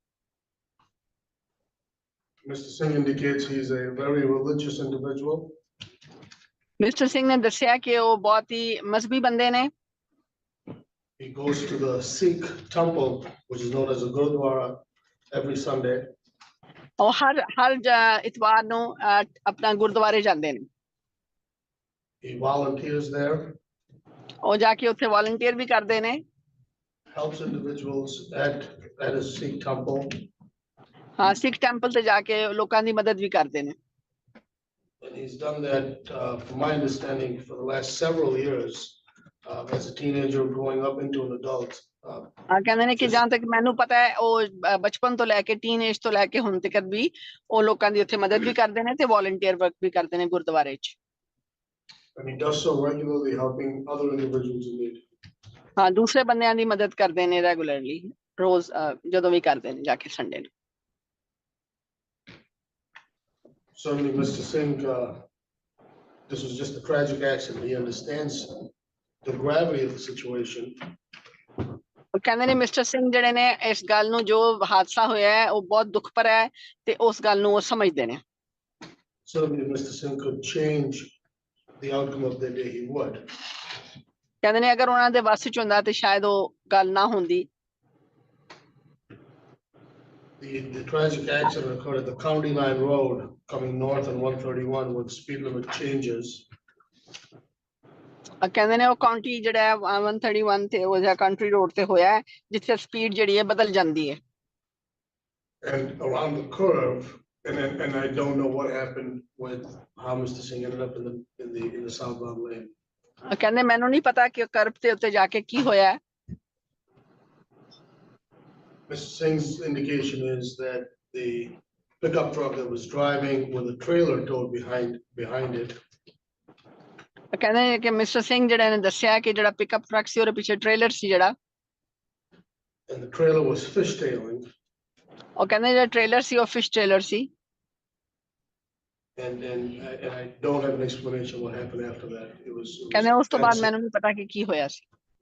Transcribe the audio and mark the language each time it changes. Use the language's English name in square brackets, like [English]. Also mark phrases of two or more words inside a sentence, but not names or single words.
[English] Mr. Singh indicates he's a very religious individual. [Punjabi] ਮਿਸਟਰ ਸਿੰਘ ਨੇ ਦੱਸਿਆ ਕਿ ਉਹ ਬਹੁਤ ਹੀ ਮਜ਼ਹਬੀ ਬੰਦੇ ਨੇ। [English] He goes to the Sikh temple, which is known as a Gurdwara, every Sunday. [Punjabi] ਉਹ ਹਰ ਇਤਵਾਰ ਨੂੰ ਆਪਣਾ ਗੁਰਦੁਆਰੇ ਜਾਂਦੇ ਨੇ। [English] He volunteers there. [Punjabi] ਉਹ ਜਾ ਕੇ ਉੱਥੇ ਵਾਲੰਟੀਅਰ ਵੀ ਕਰਦੇ ਨੇ। [English] Helps individuals at a Sikh temple. [Punjabi] ਹਾਂ, ਸਿੱਖ ਟੈਂਪਲ ਤੇ ਜਾ ਕੇ ਲੋਕਾਂ ਦੀ ਮਦਦ ਵੀ ਕਰਦੇ ਨੇ। [English] And he's done that, from my understanding, for the last several years, as a teenager growing up into an adult. [Punjabi] ਕਹਿੰਦੇ ਨੇ ਕਿ ਜਹਾਂ ਤੱਕ ਮੈਨੂੰ ਪਤਾ ਹੈ ਉਹ ਬਚਪਨ ਤੋਂ ਲੈ ਕੇ ਟੀਨੇਜ ਤੋਂ ਲੈ ਕੇ ਹੁਣ ਤੱਕ ਵੀ ਉਹ ਲੋਕਾਂ ਦੀ ਉੱਥੇ ਮਦਦ ਵੀ ਕਰਦੇ ਨੇ ਤੇ [English] volunteer work [Punjabi] ਵੀ ਕਰਦੇ ਨੇ ਗੁਰਦੁਆਰੇ 'ਚ। [English] And he does so regularly, helping other individuals in need. [Punjabi] ਹਾਂ, ਦੂਸਰੇ ਬੰਦਿਆਂ ਦੀ ਮਦਦ ਕਰਦੇ ਨੇ ਰੈਗੂਲਰਲੀ, ਰੋਜ਼ ਜਦੋਂ ਵੀ ਕਰਦੇ ਨੇ ਜਾ ਕੇ ਸੰਡੇ ਨੂੰ। [English] Certainly, Mr. Singh, this was just a tragic accident. He understands the gravity of the situation. [Punjabi] ਕਹਿੰਦੇ ਨੇ ਮਿਸਟਰ ਸਿੰਘ ਜਿਹੜੇ ਨੇ ਇਸ ਗੱਲ ਨੂੰ, ਜੋ ਹਾਦਸਾ ਹੋਇਆ ਹੈ ਉਹ ਬਹੁਤ ਦੁੱਖ ਭਰਾ ਹੈ ਤੇ ਉਸ ਗੱਲ ਨੂੰ ਉਹ ਸਮਝਦੇ ਨੇ। [English] Certainly, if Mr. Singh could change the outcome of the day, he would. [Punjabi] ਕਹਿੰਦੇ ਨੇ ਅਗਰ ਉਹਨਾਂ ਦੇ ਵੱਸ ਚ ਹੁੰਦਾ ਤੇ ਸ਼ਾਇਦ ਉਹ ਗੱਲ ਨਾ ਹੁੰਦੀ। [English] The tragic accident occurred at the County Line Road coming north on 131 with speed limit changes. [Punjabi] ਕਹਿੰਦੇ ਨੇ ਉਹ ਕਾਉਂਟੀ ਜਿਹੜਾ ਹੈ 131 ਤੇ ਉਹ ਜਿਹੜਾ [English] country road [Punjabi] ਤੇ ਹੋਇਆ ਹੈ ਜਿੱਥੇ ਸਪੀਡ ਜਿਹੜੀ ਹੈ ਬਦਲ ਜਾਂਦੀ ਹੈ। [English] And around the curve, and I don't know what happened with how Mr. Singh ended up in the southbound lane. [Punjabi] ਕਹਿੰਦੇ ਮੈਨੂੰ ਨਹੀਂ ਪਤਾ ਕਿ ਕਰਬ ਤੇ ਉੱਤੇ ਜਾ ਕੇ ਕੀ ਹੋਇਆ ਹੈ। [English] Mr. Singh's indication is that the pickup truck that was driving with a trailer towed behind it. [Punjabi] ਕਹਿੰਦੇ ਕਿ ਮਿਸਟਰ ਸਿੰਘ ਜਿਹੜੇ ਨੇ ਦੱਸਿਆ ਕਿ ਜਿਹੜਾ [English] pickup truck [Punjabi] ਸੀ ਉਹਦੇ ਪਿੱਛੇ ਟ੍ਰੇਲਰ ਸੀ ਜਿਹੜਾ। [English] And the trailer was fishtailing. [Punjabi] ਉਹ ਕਹਿੰਦੇ ਜਿਹੜਾ ਟ੍ਰੇਲਰ ਸੀ ਉਹ [English] fish trailer [Punjabi] ਸੀ। [English] And I don't have an explanation what happened after that. It was [Punjabi] ਕਹਿੰਦੇ ਉਸ ਤੋਂ ਬਾਅਦ ਮੈਨੂੰ ਨਹੀਂ ਪਤਾ ਕਿ ਕੀ ਹੋਇਆ ਸੀ।